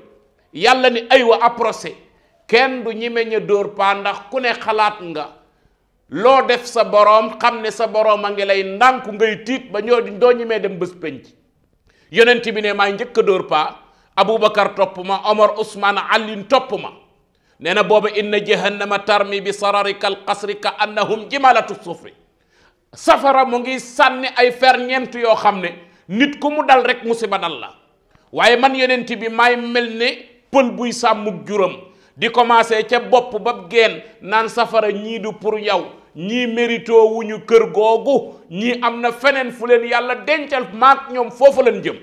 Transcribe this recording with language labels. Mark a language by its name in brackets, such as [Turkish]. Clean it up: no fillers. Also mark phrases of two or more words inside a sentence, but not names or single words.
[Wolof] yàlla ni aywa approché kenn du ñeme ña dóor paa ndax ku ne xalaat nga loo def sa boroom xam ne sa boroom a ngi lay ndànku ngay tiit ba ñoo doo ñemee dem bés penc. yonent bi ne maay njëkk a dóor paa Aboubacar topp ma Omar Ousmane Aliin topp ma nee na booba [Arabic] إن جهنم ترمي بشرر كالقصر كأنه جمالت صفر [Wolof] safara mu ngi sànni ay ferñeent yoo xam ne nit ku mu dal rek musiba dal la waaye man yonent bi may mel ne pël buy sàmmub juram di commencé ca bopp ba geen naan safara ñii du pour yow ñii mérito wuñu kër googu ñii am na feneen fu leen yàlla dencal maak ñoom foofu leen jëm.